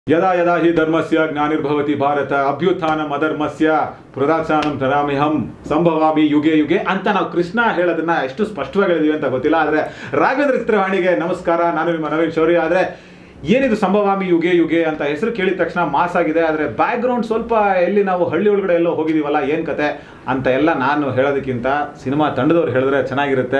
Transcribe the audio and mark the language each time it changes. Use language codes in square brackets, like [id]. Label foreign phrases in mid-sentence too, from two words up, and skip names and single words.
[sa] ಯದಾ ಯದಾ ಹಿ ಧರ್ಮಸ್ಯ ಜ್ಞಾನಿರ್ಭವತಿ ಭಾರತ ಅಭ್ಯುತ್ಥಾನಂ ಅಧರ್ಮಸ್ಯ ಪ್ರದಾಚಾನಂ ಧರಾಮಿಹಂ ಸಂಭವಾಮಿ ಯುಗೆ ಯುಗೆ [kn] ಅಂತ ನಾವು ಕೃಷ್ಣ ಹೇಳೋದನ್ನ ಎಷ್ಟು ಸ್ಪಷ್ಟವಾಗಿ ಹೇಳಿದೀವಿ ಅಂತ ಗೊತ್ತಿಲ್ಲ. ಆದರೆ ರಾಘವೇಂದ್ರ ಚಿತ್ರವಾಣಿಗೆ ನಮಸ್ಕಾರ, ನಾನು ನಿಮ್ಮ ನವೀನ್ ಶೌರ್ಯ. ಆದರೆ ಏನಿದು ಸಂಭವಾಮಿ ಯುಗೆ ಯುಗೆ ಅಂತ ಹೆಸರು ಕೇಳಿದ ತಕ್ಷಣ ಮಾಸ್ ಆಗಿದೆ. ಆದರೆ ಬ್ಯಾಕ್ಗ್ರೌಂಡ್ ಸ್ವಲ್ಪ ಎಲ್ಲಿ ನಾವು ಹಳ್ಳಿ ಒಳಗಡೆ ಎಲ್ಲೋ ಹೋಗಿದೀವಲ್ಲ, ಏನು ಕತೆ ಅಂತ ಎಲ್ಲ ನಾನು ಹೇಳೋದಕ್ಕಿಂತ ಸಿನಿಮಾ ತಂಡದವ್ರು ಹೇಳಿದ್ರೆ ಚೆನ್ನಾಗಿರುತ್ತೆ.